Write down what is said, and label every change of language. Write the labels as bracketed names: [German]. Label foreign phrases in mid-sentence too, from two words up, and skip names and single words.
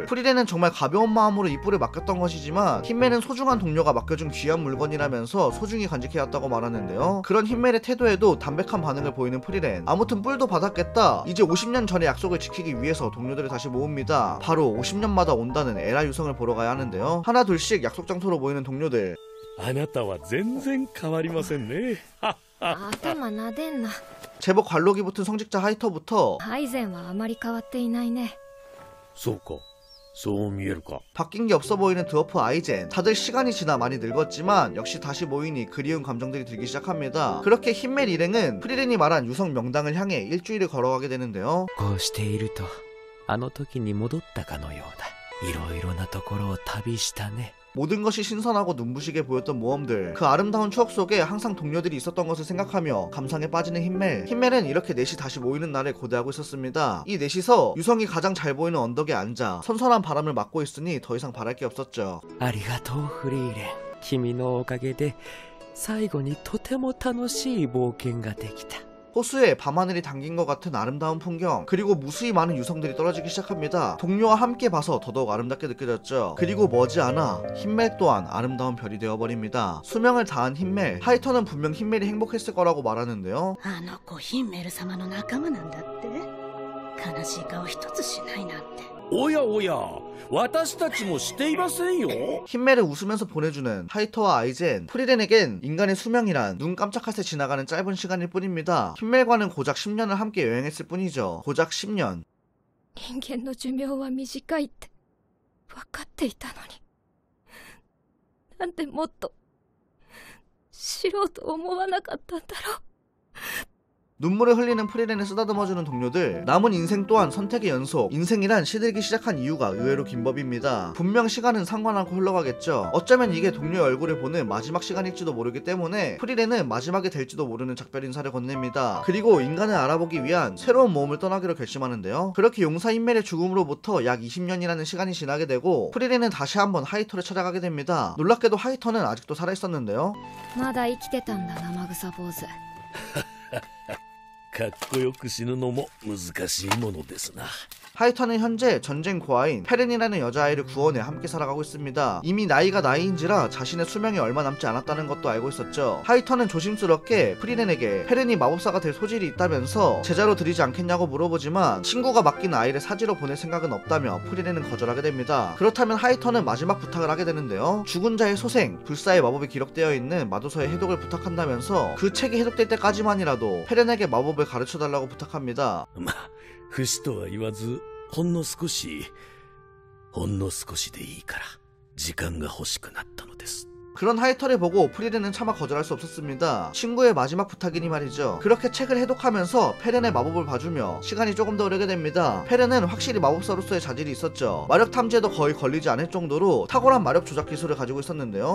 [Korean] 프리렌은 정말 가벼운 마음으로 이 뿔을 맡겼던 것이지만 힘멜은 소중한 동료가 맡겨준 귀한 물건이라면서 소중히 간직해왔다고 말하는데요. 그런 힘멜의 태도에도 담백한 반응을 보이는 프리렌. 아무튼 뿔도 받았겠다. 이제 50년 전의 약속을 지키기 위해서 동료들을 다시 모읍니다. 바로 50년마다 온다는 에라 유성을 보러 가야 하는데요. 하나 둘씩 약속 장소로 모이는 동료들. [Japanese] あなたは全然変わりませんね。頭なでんな。 [Korean] 제법 관록이 붙은 성직자 하이터부터 [Japanese] アイゼンはあまり変わっていないね。そうか。そう見えるか。 [Korean] 바뀐 게 없어 보이는 드워프 아이젠. 다들 시간이 지나 많이 늙었지만 역시 다시 모이니 그리운 감정들이 들기 시작합니다. 그렇게 힘멜 일행은 프리렌이 말한 유성 명당을 향해 일주일을 걸어가게 되는데요. [Japanese] こうしているとあの時に戻ったかのようだ。いろいろなところを旅したね。 [Korean] 모든 것이 신선하고 눈부시게 보였던 모험들. 그 아름다운 추억 속에 항상 동료들이 있었던 것을 생각하며 감상에 빠지는 힘멜. 힘멜은 이렇게 넷이 다시 모이는 날을 고대하고 있었습니다. 이 넷이서 유성이 가장 잘 보이는 언덕에 앉아 선선한 바람을 맞고 있으니 더 이상 바랄 게 없었죠. [Japanese] ありがとうフリーレン。君のおかげで最後にとても楽しい冒険ができた。 [Korean] 호수에 밤하늘이 담긴 것 같은 아름다운 풍경, 그리고 무수히 많은 유성들이 떨어지기 시작합니다. 동료와 함께 봐서 더더욱 아름답게 느껴졌죠. 그리고 머지않아 힘멜 또한 아름다운 별이 되어버립니다. 수명을 다한 힘멜. 하이터는 분명 힘멜이 행복했을 거라고 말하는데요. [Japanese] あの子ヒンメル様の仲間なんだって。悲しい顔一つしないなんて。おやおや、私たちもしていませんよ。 [Korean] 힘매를 웃으면서 보내주는 하이토와 아이젠. 프리렌에겐 인간의 수명이란 눈 깜짝할 새 지나가는 짧은 시간일 뿐입니다. 힘멜과는 고작 10년을 함께 여행했을 뿐이죠. 고작 10년. [Japanese] 人間の寿命は短いって分かっていたのに、なんでもっと知ろうと思わなかったんだろう。 [Korean] 눈물을 흘리는 프리렌을 쓰다듬어주는 동료들. 남은 인생 또한 선택의 연속. 인생이란 시들기 시작한 이유가 의외로 긴 법입니다. 분명 시간은 상관않고 흘러가겠죠. 어쩌면 이게 동료의 얼굴을 보는 마지막 시간일지도 모르기 때문에 프리렌은 마지막이 될지도 모르는 작별 인사를 건넵니다. 그리고 인간을 알아보기 위한 새로운 모험을 떠나기로 결심하는데요. 그렇게 용사 힘멜의 죽음으로부터 약 20년이라는 시간이 지나게 되고 프리렌은 다시 한번 하이토를 찾아가게 됩니다. 놀랍게도 하이토는 아직도 살아있었는데요. [Japanese] まだ生きてたんだ、生臭坊主。かっこよく死ぬのも難しいものですな。 [Korean] 하이토는 현재 전쟁 고아인 페렌이라는 여자아이를 구원해 함께 살아가고 있습니다. 이미 나이가 나이인지라 자신의 수명이 얼마 남지 않았다는 것도 알고 있었죠. 하이토는 조심스럽게 프리렌에게 페렌이 마법사가 될 소질이 있다면서 제자로 들이지 않겠냐고 물어보지만 친구가 맡긴 아이를 사지로 보낼 생각은 없다며 프리렌은 거절하게 됩니다. 그렇다면 하이토는 마지막 부탁을 하게 되는데요. 죽은 자의 소생, 불사의 마법이 기록되어 있는 마도서의 해독을 부탁한다면서 그 책이 해독될 때까지만이라도 페렌에게 마법을 가르쳐달라고 부탁합니다. [Japanese] 不死とは言わず、ほんの少しでいいから時間が欲しくなったのです。 [Korean] 그런 하이터를 보고 프리렌은 차마 거절할 수 없었습니다. 친구의 마지막 부탁이니 말이죠. 그렇게 책을 해독하면서 페렌의 마법을 봐주며 시간이 조금 더 흐르게 됩니다. 페렌은 확실히 마법사로서의 자질이 있었죠. 마력 탐지에도 거의 걸리지 않을 정도로 탁월한 마력 조작 기술을 가지고 있었는데요.